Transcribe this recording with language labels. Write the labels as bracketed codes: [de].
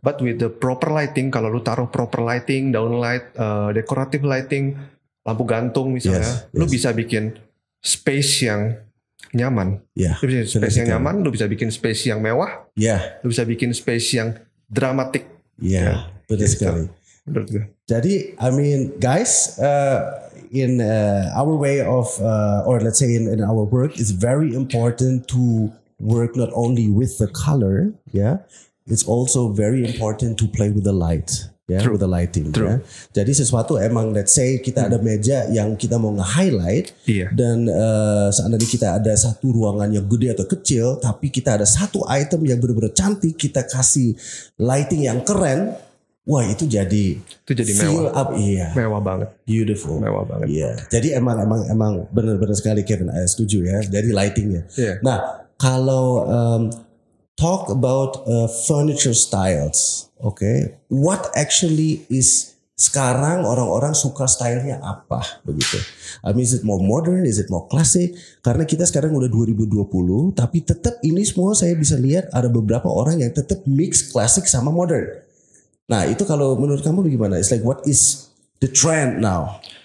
[en] But with the proper lighting, [id] kalau lu taruh proper lighting, downlight, decorative lighting, lampu gantung misalnya, lu bisa bikin space yang nyaman. Lu bisa space yang nyaman, lu bisa bikin space yang mewah. Lu bisa bikin space yang dramatik. Betul sekali. Menurut gue. Jadi, [en] I mean, guys, in our way of, or let's say in our work, it's very important to work not only with the color, it's also very important to play with the light. With the lighting. [id] Jadi sesuatu emang [en] let's say [id] kita ada meja yang kita mau nge-highlight dan seandainya kita ada satu ruangan yang gede atau kecil tapi kita ada satu item yang benar-benar cantik, kita kasih lighting yang keren, wah itu jadi mewah. [en] Feel up, [id] mewah banget. Beautiful. Mewah banget. Jadi emang benar-benar sekali Kevin, saya setuju ya dari lightingnya. Nah kalau [en] talk about furniture styles. Okay, what actually is [id] sekarang orang-orang suka stylenya apa begitu? [en] I mean, is it more modern, is it more classic? [id] Karena kita sekarang udah 2020, tapi tetap ini semua saya bisa lihat ada beberapa orang yang tetap mix classic sama modern. Nah itu kalau menurut kamu gimana? [en] It's like what is the trend now?